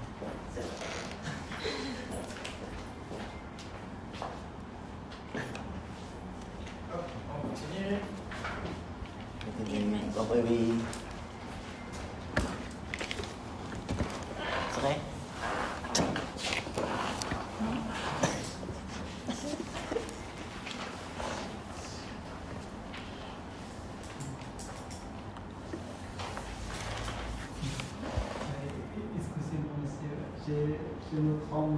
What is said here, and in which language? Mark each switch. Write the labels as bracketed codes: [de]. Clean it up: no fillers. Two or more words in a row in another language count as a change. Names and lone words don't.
[fr] On continue. [vi] Còn bởi vì Đấy. [fr] Excusez-moi, monsieur, je me trompe.